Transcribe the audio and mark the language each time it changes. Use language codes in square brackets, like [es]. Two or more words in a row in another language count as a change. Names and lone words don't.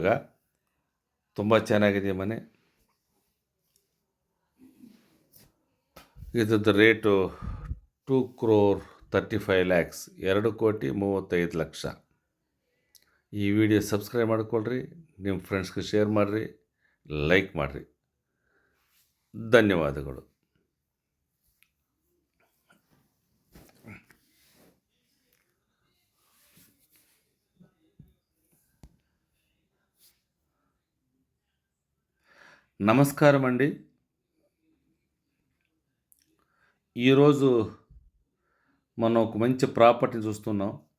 [kn] ತುಂಬ ಚೆನ್ನಾಗಿದೆ ಮನೆ. ಇದ್ರದ್ದು ರೇಟು 2,35,00,000, 2,35,00,000. ಈ [en] video subscribe [kn] ಮಾಡಿಕೊಳ್ಳ್ರಿ, ನಿಮ್ಮ ಫ್ರೆಂಡ್ಸ್ಗೆ ಶೇರ್ ಮಾಡಿರಿ, ಲೈಕ್ ಮಾಡಿರಿ. ಧನ್ಯವಾದಗಳು. [te] నమస్కారం అండి. ఈరోజు మనం ఒక మంచి ప్రాపర్టీని చూస్తున్నాం.